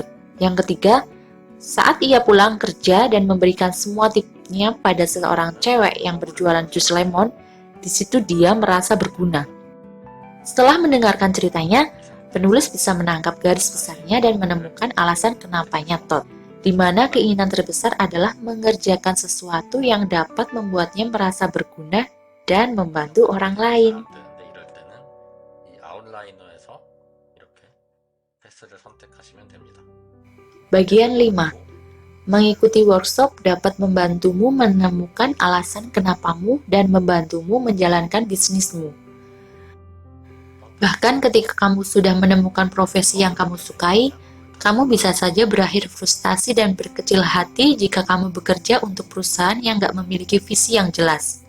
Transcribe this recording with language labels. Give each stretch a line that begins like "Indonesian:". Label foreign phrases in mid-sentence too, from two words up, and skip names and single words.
Indonesian: Yang ketiga, saat ia pulang kerja dan memberikan semua tipsnya pada seorang cewek yang berjualan jus lemon, di situ dia merasa berguna. Setelah mendengarkan ceritanya, penulis bisa menangkap garis besarnya dan menemukan alasan kenapanya Todd, di mana keinginan terbesar adalah mengerjakan sesuatu yang dapat membuatnya merasa berguna dan membantu orang lain.
Korean: 근데 이럴 때는 이 아웃라이너에서 이렇게 패스를 선택하시면 됩니다.
Indonesian: Bagian 5. Mengikuti workshop dapat membantumu menemukan alasan kenapamu dan membantumu menjalankan bisnismu. Bahkan ketika kamu sudah menemukan profesi yang kamu sukai, kamu bisa saja berakhir frustasi dan berkecil hati jika kamu bekerja untuk perusahaan yang nggak memiliki visi yang jelas.